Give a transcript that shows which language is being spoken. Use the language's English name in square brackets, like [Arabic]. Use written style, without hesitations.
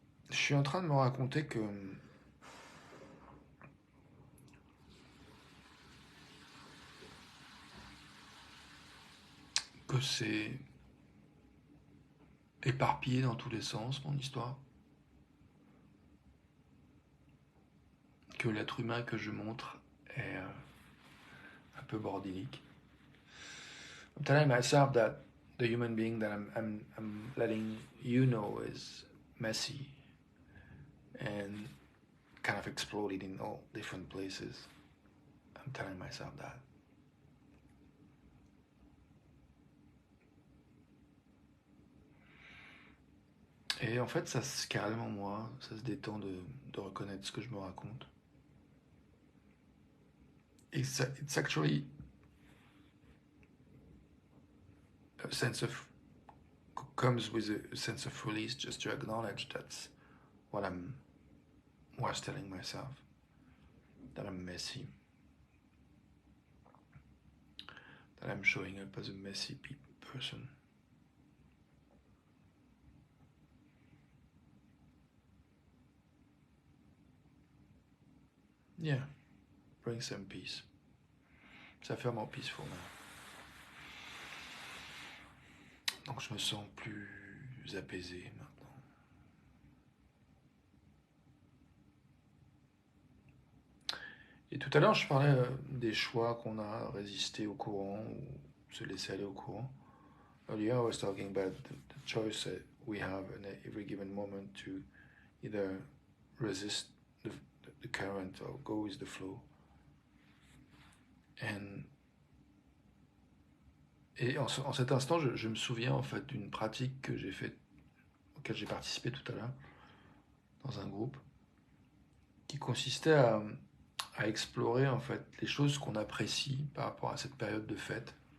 [French] Je suis en train de me raconter que c'est éparpillé dans tous les sens, mon histoire. Que l'être humain que je montre est un peu bordélique. [English] I'm telling myself that the human being that I'm letting you know is messy and kind of exploded in all different places. I'm telling myself that. [French] Et en fait, ça se calme en moi, ça se détend de reconnaître ce que je me raconte. [English] It's actually a sense of, comes with a sense of release just to acknowledge that's what I was telling myself, that I'm messy, that I'm showing up as a messy person. Yeah, bring some peace. [French] Ça fait [English] more peaceful now. [French] Donc je me sens plus apaisé maintenant. Et tout à l'heure, je parlais des choix qu'on a, résister au courant ou se laisser aller au courant. [English] Earlier, I was talking about the choice that we have in every given moment to either resist the current or go with the flow. [French] Et en cet instant, je me souviens en fait d'une pratique que j'ai faite, auquel j'ai participé tout à l'heure, dans un groupe, qui consistait à explorer en fait les choses qu'on apprécie par rapport à cette période de fête.